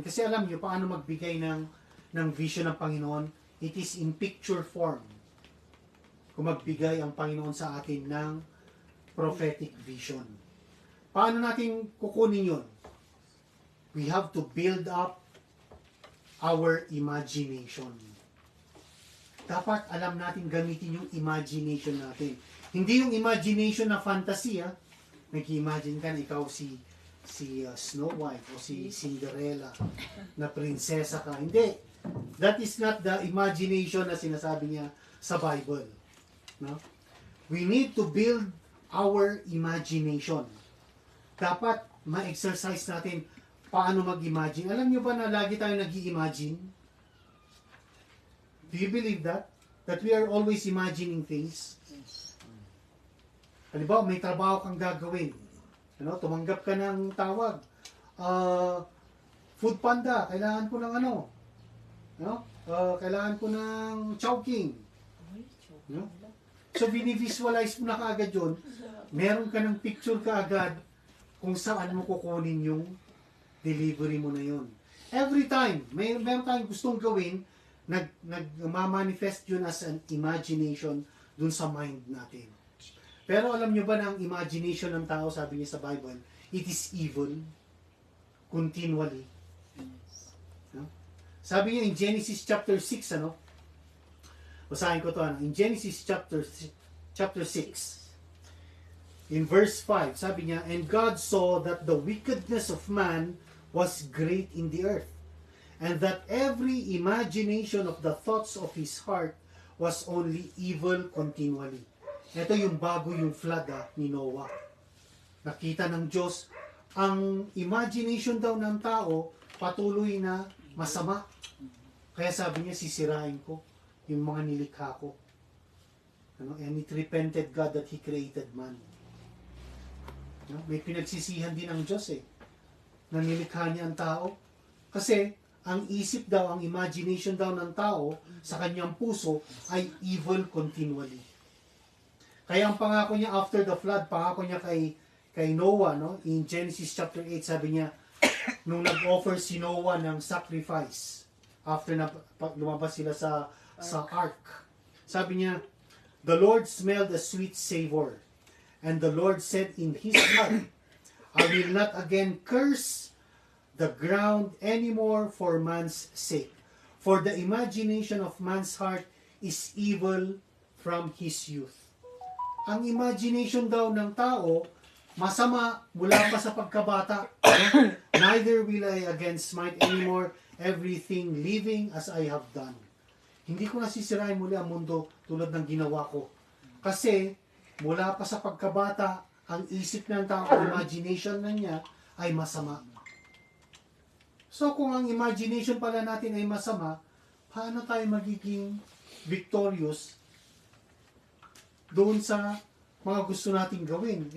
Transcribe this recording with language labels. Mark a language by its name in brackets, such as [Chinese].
[Filipino] Kasi alam niyo paano magbigay ng vision ng Panginoon. It is in picture form. Kung magbigay ang Panginoon sa atin ng prophetic vision. Paano natin kukunin yun? [English] We have to build up our imagination. [Filipino] Dapat alam natin gamitin yung imagination natin. Hindi yung imagination na fantasy, Nag-imagine ka na ikaw si si Snow White o si Cinderella na prinsesa ka. Hindi. [English] That is not the imagination na sinasabi niya sa Bible. No? We need to build our imagination. Dapat ma-exercise natin paano mag-imagine. [Filipino] Alam niyo ba na lagi tayo nag-i-imagine? [English] Do you believe that? That we are always imagining things? [Filipino] Halimbawa, may trabaho kang gagawin. Ano, tumanggap ka ng tawag. Food Panda, kailangan ko ng ano? No? Kailangan ko ng Chowking. No? So, binivisualize mo na kaagad yun. Meron ka ng picture kaagad kung saan mo kukunin yung delivery mo na yun. Every time, meron tayong gustong gawin, nagmamanifest yun as an imagination dun sa mind natin. Pero alam nyo ba na ang imagination ng tao, sabi niya sa Bible, it is evil continually. No? Sabi niya in Genesis chapter 6, ano? Basahin ko to, ano? [English] In Genesis chapter 6, in verse 5, sabi niya, and God saw that the wickedness of man was great in the earth, and that every imagination of the thoughts of his heart was only evil continually. [Filipino] Ito yung bago yung flood ni Noah. Nakita ng Diyos, ang imagination daw ng tao patuloy na masama. Kaya sabi niya, sisirain ko yung mga nilikha ko. Ano? [English] And it repented God that He created man. [Filipino] No? May pinagsisihan din ang Diyos na nilikha niya ang tao. Kasi ang isip daw, ang imagination daw ng tao sa kanyang puso ay evil continually. Kaya ang pangako niya after the flood, pangako niya kay Noah, no? [English] In Genesis chapter 8, sabi niya, nung nag-offer si Noah ng sacrifice, after na lumabas sila sa ark, sabi niya, the Lord smelled a sweet savor, and the Lord said in His heart, I will not again curse the ground anymore for man's sake, for the imagination of man's heart is evil from his youth. [Filipino] Ang imagination daw ng tao, masama mula pa sa pagkabata. [English] Neither will I again smite anymore everything living as I have done. [Filipino] Hindi ko nasisirain muli ang mundo tulad ng ginawa ko. Kasi mula pa sa pagkabata, ang isip ng tao, imagination na niya ay masama. So kung ang imagination pala natin ay masama, paano tayo magiging victorious doon sa mga gusto nating gawin?